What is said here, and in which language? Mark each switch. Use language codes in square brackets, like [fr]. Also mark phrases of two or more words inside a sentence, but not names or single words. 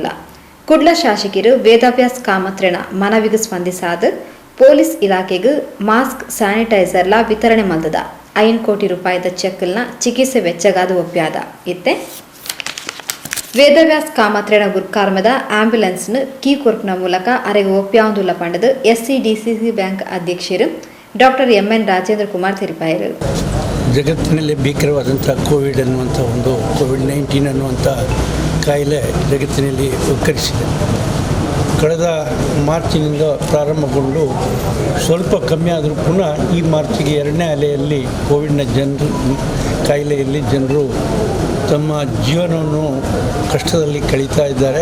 [tcy] ಕುಡ್ಲ ಶಾಸಕರು ವೇದವ್ಯಾಸ್ ಕಾಮತ್ರನ ಮನವಿಗೆ ಸ್ಪಂದಿಸಾದ ಪೊಲೀಸ್ ಇಲಾಖೆಗೆ [en] mask sanitizerla [tcy] ವಿತರಣೆ ಮಲ್ದದ 5 ಕೋಟಿ ರೂಪಾಯಿದ ಚೆಕ್ನ ಚಿಕಿತ್ಸೆ ವೆಚ್ಚಗಾದ ಒಪ್ಪಿಯಾದ. ಇತ್ತೆ ವೇದವ್ಯಾಸ್ ಕಾಮತ್ರನ ಗುರ್ಕಾರ್ಮದ ಆಂಬ್ಯುಲೆನ್ಸ್ನ ಕೀ ಕೊರ್ಪ್ನ ಮೂಲಕ ಅರೆಗೆ ಒಪ್ಪಿಯಾವುದಿಲ್ಲ ಪಂಡದು ಎಸ್ಸಿಡಿಸಿಸಿ ಬ್ಯಾಂಕ್ ಅಧ್ಯಕ್ಷರು ಡಾಕ್ಟರ್ ಎಂ.ಎನ್. ರಾಜೇಂದ್ರ ಕುಮಾರ್ ತಿಳಿಪಾಯರು. [kn] ಜಗತ್ತಿನಲ್ಲಿ ಭೀಕರವಾದಂಥ ಕೋವಿಡ್ ಅನ್ನುವಂಥ ಕೋವಿಡ್-19 ಅನ್ನುವಂಥ ಕಾಯಿಲೆ ಜಗತ್ತಿನಲ್ಲಿ ಉಕ್ಕರಿಸಿದೆ. ಕಳೆದ ಮಾರ್ಚಿನಿಂದ ಪ್ರಾರಂಭಗೊಂಡು ಸ್ವಲ್ಪ ಕಮ್ಮಿ ಆದರೂ ಪುನಃ ಈ ಮಾರ್ಚಿಗೆ 2ನೇ ಅಲೆಯಲ್ಲಿ ಕೋವಿಡ್ನ ಕಾಯಿಲೆಯಲ್ಲಿ ಜನರು ತಮ್ಮ ಜೀವನವನ್ನು ಕಷ್ಟದಲ್ಲಿ ಕಳೀತಾ ಇದ್ದಾರೆ.